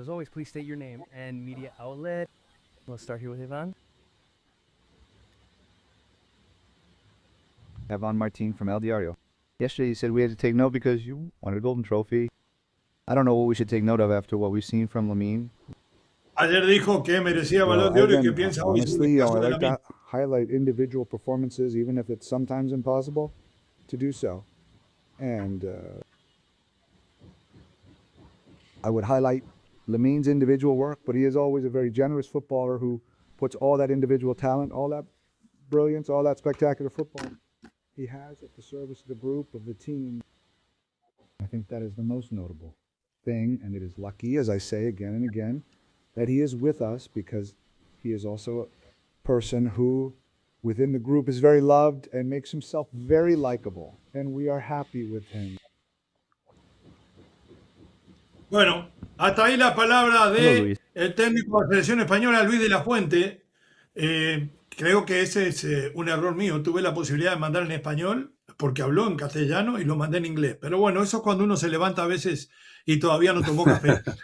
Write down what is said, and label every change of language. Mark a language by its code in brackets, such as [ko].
[en] As always, please state your name and media outlet. Let's start here with Ivan. Ivan Martin from El Diario. Yesterday you said we had to take note because you wanted a golden trophy. I don't know what we should take note of after what we've seen from Lamine. [es] Ayer dijo que merecía Balón de Oro y que piensa hoy. [en] Honestly, I like to highlight individual performances, even if it's sometimes impossible to do so. And I would highlight Lamine's individual work, but he is always a very generous footballer who puts all that individual talent, all that brilliance, all that spectacular football he has at the service of the group, of the team. I think that is the most notable thing, and it is lucky, as I say again and again, that he is with us because he is also a person who within the group is very loved and makes himself very likable, and we are happy with him. [es] Bueno, hasta ahí la palabra del técnico de la selección española, Luis de la Fuente. Creo que ese es un error mío. Tuve la posibilidad de mandar en español porque habló en castellano y lo mandé en inglés. Pero bueno, eso es cuando uno se levanta a veces y todavía no tomó café.